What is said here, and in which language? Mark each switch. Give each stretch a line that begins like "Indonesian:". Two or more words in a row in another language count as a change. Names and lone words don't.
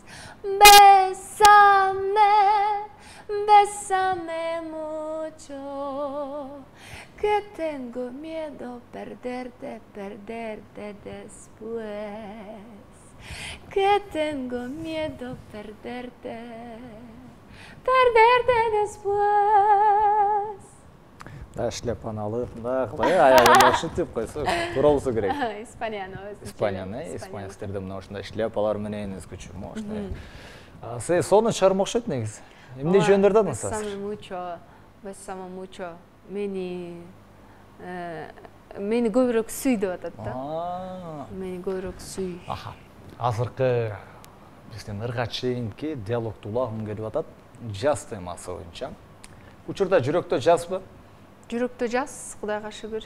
Spanish: Bésame mucho, que tengo miedo perderte después. Que tengo miedo perderte después.
Kyrgyz: Шляпаны алып, мындай аягын ошентип койсо, туура болсо керек. Испанияны. Испанецтерде мына ошондой шляпалар менен өзгөчө ошондой. Сиз сонун чыгарма окшойт негизи. Эмне жөнүндө ырдадыңыз? Bésame mucho. Мени көбүрөөк сүй деп атат да. Мени көбүрөөк сүй. Азыркы бизден ырга чейинки диалогду улагым келип атат. Жаз темасы боюнча. Учурда жүрөктө жазбы? Жүрөктө жаз, Кудайга шүгүр.